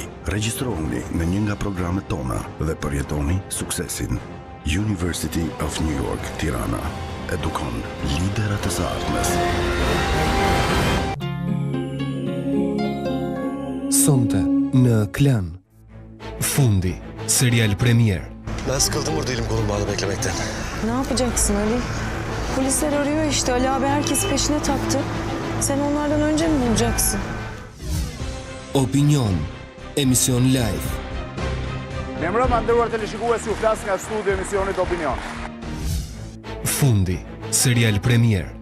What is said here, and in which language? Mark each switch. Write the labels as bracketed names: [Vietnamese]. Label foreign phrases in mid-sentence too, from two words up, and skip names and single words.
[Albanian] Regjistrohuni në një nga programet tona dhe përjetoni suksesin. University of New York, Tirana. Edukon liderat e së ardhmes. Sonte në Klan. Fundi, serial premier. [Turkish] Ben sıkıldım burada elim kolum bağlı beklemekten. Ne yapacaksın Ali? Polisler arıyor işte. Ali abi herkes peşine taktı. Sen onlardan önce mi bulacaksın? [Albanian] Opinion, emision live. Lemërëm nderuar teleshikues, ju flas nga studio emisionit Opinion. Fundi, serial premier.